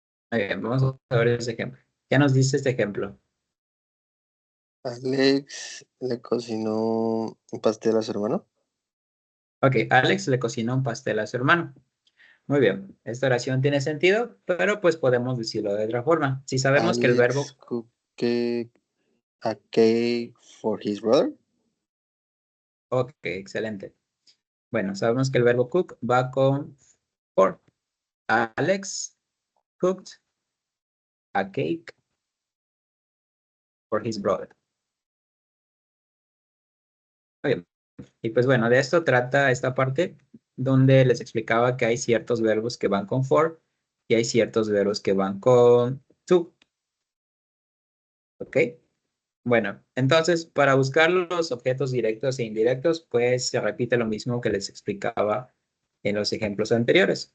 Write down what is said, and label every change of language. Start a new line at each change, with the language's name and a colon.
Spanish: Muy bien, vamos a ver ese ejemplo. ¿Qué nos dice este ejemplo? Alex le cocinó un pastel a su hermano. Ok, Alex le cocinó un pastel a su hermano. Muy bien, esta oración tiene sentido, pero pues podemos decirlo de otra forma. Si sabemos que el
English: Alex
Spanish: verbo,
English: cooked a cake for his brother.
Spanish: ok, excelente. Bueno, sabemos que el verbo cook va con for.
English: Alex cooked a cake for his brother.
Spanish: Muy bien. Y pues bueno, de esto trata esta parte donde les explicaba que hay ciertos verbos que van con for y hay ciertos verbos que van con to. ¿Ok? Bueno, entonces para buscar los objetos directos e indirectos, pues se repite lo mismo que les explicaba en los ejemplos anteriores.